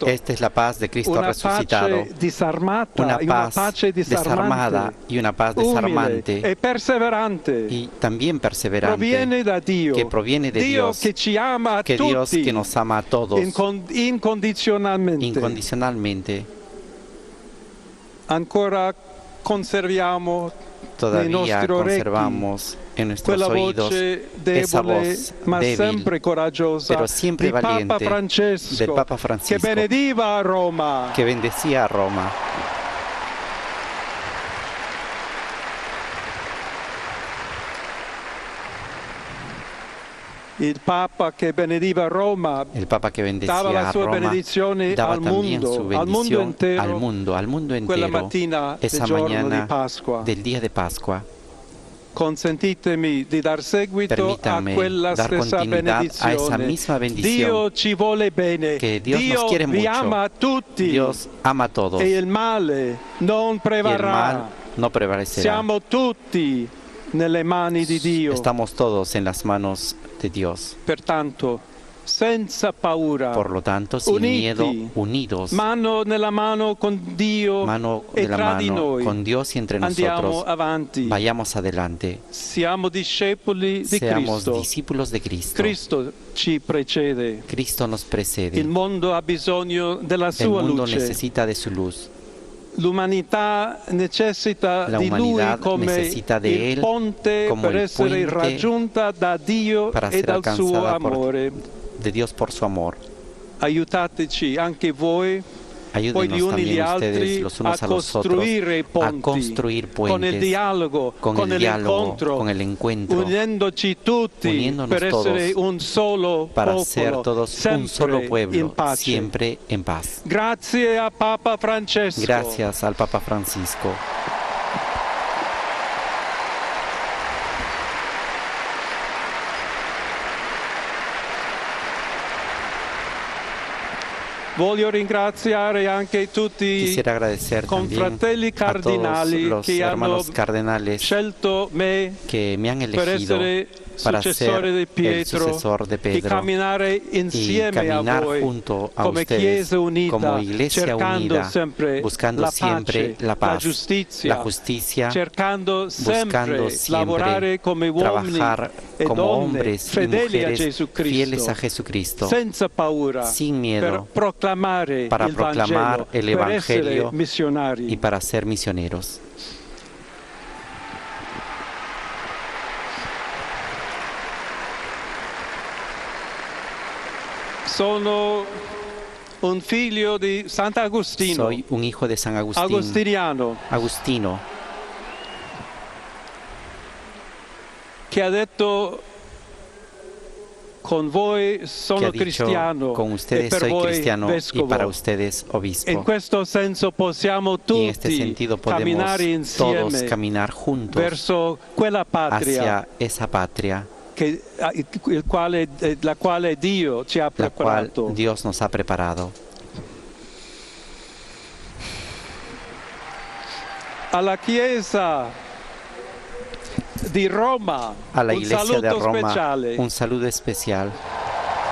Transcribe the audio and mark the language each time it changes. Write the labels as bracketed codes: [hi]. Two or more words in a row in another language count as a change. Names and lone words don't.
[es] Esta es la paz de Cristo Una resucitado. pace disarmata, [it] Una [es] una paz [it] pace [es] desarmada y una paz [it] umile [es] desarmante [it] e perseverante. [es] y también perseverante, [it] Proviene da Dio. [es] que proviene de Dios, [it] che ci ama a [es] que Dios [it] tutti [es] que nos ama a todos [it] incondizionalmente. [es] incondicionalmente. [it] Ancora conserviamo nei [es] Todavía [it] nostri orecchi [es] conservamos en nuestros [it] quella [es] oídos [it] voce [es] esa [it] debole [es] voz [it] ma [es] débil, [it] sempre coraggiosa [es] pero siempre [it] di Papa [es] valiente, [it] Francesco, [es] del Papa [it] che [es] Francisco, [it] benediva a Roma. [es] que bendecía a Roma. [it] Il Papa che benediva Roma [es] El Papa que [it] dava [es] bendecía [it] la [es] a [it] sua [es] Roma [it] benedizione [es] daba [it] al [es] también su [it] mondo [es] bendición [it] intero, [es] al mundo [it] quella [es] entero, [it] mattina del [es] esa [it] giorno di [es] mañana [it] Pasqua. [es] del día de Pascua. [it] Consentitemi di dar seguito a [es] Permítanme [it] quella [es] dar [it] stessa [es] continuidad a esa [it] benedizione. [es] misma bendición. [it] Dio ci vuole bene, [es] Que Dios [it] Dio [es] nos quiere [it] vi [es] mucho. [it] ama a tutti [es] Dios ama a todos [it] e il male non [es] y el [it] prevarrà. [es] mal no prevalecerá. [it] Siamo tutti nelle mani di Dio. [es] Estamos todos en las manos de Dios. [it] Pertanto, senza paura, [es] Por lo tanto, sin [it] uniti, [es] miedo, unidos, [it] mano nella mano con Dio [es] mano [it] e [es] de la [it] tra di [es] mano [it] noi, [es] con Dios y entre [it] andiamo [es] nosotros, [it] avanti. [es] vayamos adelante. [it] Siamo discepoli di [es] Seamos [it] Cristo. [es] discípulos de Cristo. [it] Cristo ci precede. [es] Cristo nos precede. [it] Il mondo ha bisogno della [es] El [it] sua [es] mundo [it] luce. [es] necesita de su luz. [it] L'umanità necessita [es] La [it] di Lui [es] humanidad [it] come [es] necesita de [it] il [es] Él [it] ponte [es] como [it] per [es] el [it] essere [es] puente [it] raggiunta da Dio [es] para [it] e [es] ser [it] dal suo [es] alcanzada [it] amore. [es] de Dios por su amor. [it] Aiutateci anche voi, poi gli [es] Ayúdenos [it] uni [es] también [it] gli [es] ustedes [it] altri, [es] los [it] a [es] unos a los otros [it] costruire i [es] a [it] ponti [es] construir [it] con il [es] puentes [it] dialogo, [es] con el diálogo, con el encuentro, [it] uniendoci tutti [es] uniéndonos [it] per essere [es] todos [it] un solo [es] para [it] popolo, [es] ser todos un [it] sempre [es] solo [it] in [es] pueblo, [it] pace. [es] siempre en paz. [it] Grazie a Papa Francesco. [es] Gracias al Papa Francisco. [it] Voglio ringraziare anche tutti [es] Quisiera agradecer [it] con [es] también [it] fratelli [es] a todos [it] cardinali [es] los [it] che hanno [es] hermanos cardenales [it] scelto me [es] que me han [it] per [es] elegido [it] essere [es] para [it] successore [es] ser [it] di [es] el [it] Pietro [es] sucesor de [it] e [es] Pedro [it] camminare [es] y [it] insieme a [es] caminar [it] voi [es] junto a [it] come [es] ustedes [it] Chiesa unita, [es] como iglesia [it] cercando [es] unida, [it] sempre [es] buscando [it] la [es] siempre [it] pace, [es] la paz, [it] giustizia, [es] la justicia, [it] cercando sempre [es] buscando siempre [it] lavorare come uomini [es] trabajar [it] e [es] como [it] donne [es] hombres y [it] fedeli a [es] mujeres [it] Gesù Cristo, [es] fieles a Jesucristo, [it] senza paura, [es] sin [it] per [es] miedo, [it] proclamare [es] para [it] il [es] proclamar [it] Vangelo, [es] el [it] per essere [es] Evangelio [it] missionari. [es] y para ser misioneros. [it] Sono un figlio di Sant'Agostino, [es] Soy un hijo de San Agustín, [it] agostiniano, [es] Agustino, [it] che ha detto con voi [es] que [it] sono [es] ha dicho, [it] cristiano [es] con [it] e [es] ustedes [it] per [es] soy [it] voi [es] cristiano y [it] vescovo. [es] para ustedes [it] In [es] obispo. [it] questo senso possiamo [es] Y en este [it] tutti [es] sentido podemos [it] camminare [es] todos [it] insieme [es] caminar juntos [it] verso quella patria [es] hacia esa patria, [it] la quale Dio ci ha [es] la cual [it] preparato. [es] Dios nos ha preparado. [it] Alla Chiesa di Roma, [es] A la [it] un [es] iglesia [it] saluto [es] de Roma, [it] speciale. [es] un saludo especial.